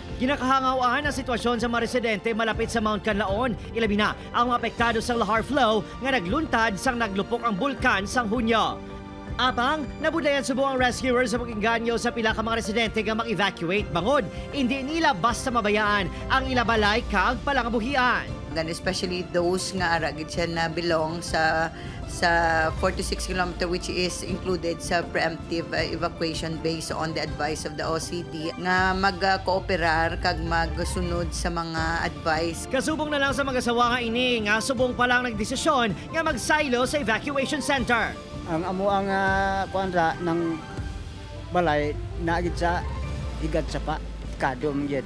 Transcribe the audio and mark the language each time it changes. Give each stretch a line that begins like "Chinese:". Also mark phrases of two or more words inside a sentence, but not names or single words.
Hiligaynon: Ginakahangawan ang sitwasyon sa mga residente malapit sa Mount Canlaon. Ilabi na ang mga apektado sa lahar flow nga nagluntad sang naglupok ang bulkan sang Hunyo. Apang, nabudlayan subo ang rescuers sa pag-inganyo sa pila ka mga residente nga mag-evacuate bangod. Hindi nila basta mabayaan ang ilabalay kag palangabuhian.
English: And especially those
Hiligaynon: nga aragid siya na
English: belong
Hiligaynon: sa
English: 46 km which is included
Hiligaynon: sa
English: preemptive evacuation based on the advice of the OCD
Hiligaynon: nga mag-cooperar kag magsunod sa mga advice. Kasubong na lang sa mag-asawa nga ini nga subong pa lang nagdesisyon nga mag-silo sa evacuation center. Ang amo ang kuanra ng balay naagid sa higad sa pa kadom yet.